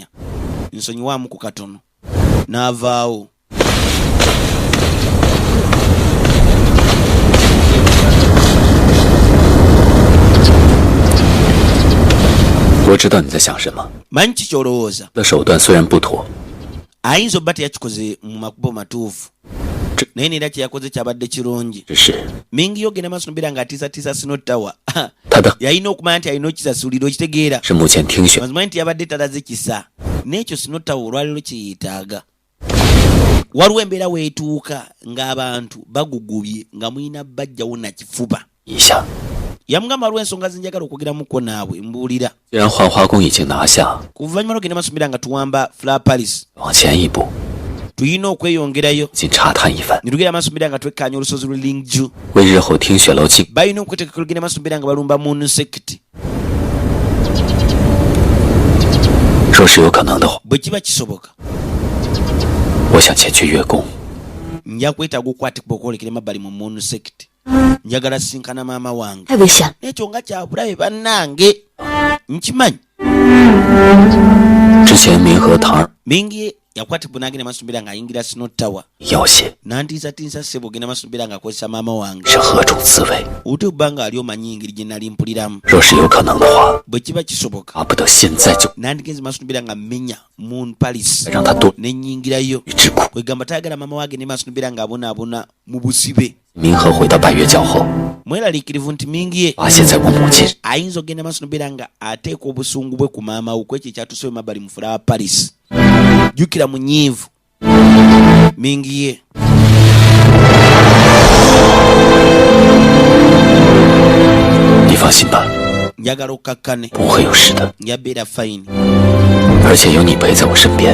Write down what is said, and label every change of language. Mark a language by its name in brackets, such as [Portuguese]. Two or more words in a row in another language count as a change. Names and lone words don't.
[Ganda] Nsonyiwaamu ku katono. N'avaawo. [Chinese] 我知道你在想什么。 [Ganda] Manyi ki ky'olowooza? [Chinese] 的手段虽然不妥， [Ganda] Ayinza obba teyakikoze mu makubo matuufu. Naye neera kye yakoze kyabadde kirungi. [Chinese] 只是 [Ganda] Mingi yogenda maaso tubeera ng'atiisatiisa Snow Tower. [Chinese] 他的 [Ganda] Yalina okumanya nti alina okisasulira okitegeera. [Chinese] 是目前听选 [Ganda] Mazima nti yabadde talaze kisa. N'ekyo Snow Tower olwaleero kye yeetaaga. Waliwo embeera weetuuka ng'abantu bagugubye nga mulina bajjawo na kifuba. [Chinese] 一下。 [Ganda] Yamugamba waliwo ensonga zinjagala okwogeramuko naabwe mbuulira. [Chinese] 既然幻化宫已经拿下， [Ganda] Ku luvannyuma lwogenda maaso tubeera nga tuwamba Flower Paris. [Chinese] 往前一步， [Ganda] Tulina okweyongerayo. [Chinese] 先查探一番， [Ganda] Ne tugenda maaso tubeera nga twekkaanya olusozi lwe Lingju. [Chinese] 为日后听雪楼进 [Ganda] Balina okweteekeka olugenda maaso tubeera nga balumba Moon Sect. [Chinese] 若是有可能的话， [Ganda] Bwe kiba kisoboka [Chinese] 我想前去月宫。 [Ganda] nja kwetaaga okukwatibwa okwolekera emabbali mu Moon Sect. Njagala sinkana maama wange. [Chinese] 太危险了。 [Ganda] N'ekyo nga kyabulabe bannange. Nkimanyi. [Chinese] 之前明和堂儿 [Ganda] Mingi yakwatibwa n'agenda maaso n'obeera ng'ayingira Snow Tower [Chinese] 要挟 [Ganda] n'antiisatiisa ssebo ogenda maaso n'obeera ng'akozesa maama wange [Chinese] 是何种滋味？ [Ganda] ote obba ng'ali omanyi engeri gye nali mpuliramu [Chinese] 若是有可能的话， [Ganda] bwe kiba kisoboka [Chinese] 巴不得现在就 [Ganda] nandigenze maaso n'obeera nga mmenya Moon Palace [Chinese] 让他多 [Ganda] nennyingirayo [Chinese] 与之苦。 [Ganda] kwegamba tayagala maama wange ne maaso n'obeera ng'abonaabona mu busibe [Chinese] 明和回到拜月教后， [Ganda] mweraliikirivu nti mingi ye [Chinese] 发现在我母亲 [Ganda] ayinza okgenda maaso n'obeera nga ateeka obusungu bwe ku maama we kwekyo ekyatusobe mabbali mu Flower Palace jjukira munyiivu mingi ye [Chinese] 你放心吧， [Ganda] njagala okkakkane [Chinese] 不会有事的， [Ganda] yabeera fine [Chinese] 而且有你陪在我身边，